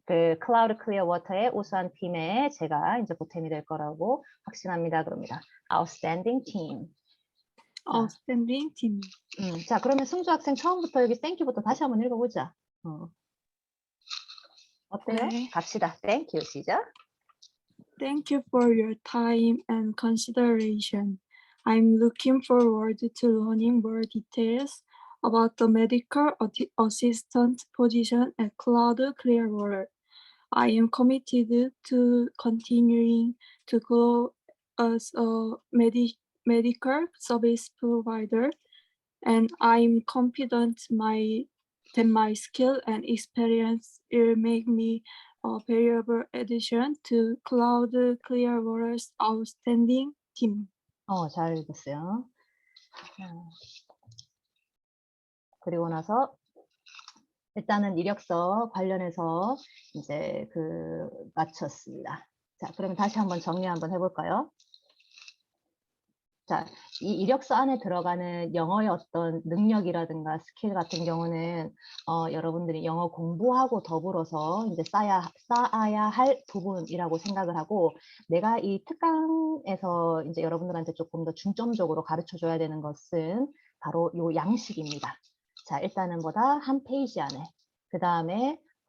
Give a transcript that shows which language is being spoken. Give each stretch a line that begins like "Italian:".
Korean: 그 클라우드 클리어워터의 우수한 팀에 제가 이제 보탬이 될 거라고 확신합니다. 그럽니다.
English: outstanding team. Outstanding team.
Korean: 자, 그러면 승주 학생 처음부터 여기 땡큐부터 다시 한번 읽어보자. 어때요? 네. 갑시다. Thank you. 시작.
English: Thank you for your time and consideration. I'm looking forward to learning more details about the medical assistant position at Cloud Clearwater. I am committed to continuing to grow as a medical service provider, and I'm confident that my skill and experience will make me a valuable addition to Cloud Clearwater's outstanding team.
Korean: 잘 읽었어요. 그리고 나서 일단은 이력서 관련해서 이제 마쳤습니다. 자, 그러면 다시 한번 정리 한번 해볼까요? 자, 이 이력서 안에 들어가는 영어의 어떤 능력이라든가 스킬 같은 경우는 여러분들이 영어 공부하고 더불어서 이제 쌓아야 할 부분이라고 생각을 하고, 내가 이 특강에서 이제 여러분들한테 조금 더 중점적으로 가르쳐 줘야 되는 것은 바로 요 양식입니다. 자, 일단은 한 페이지 안에, 그 다음에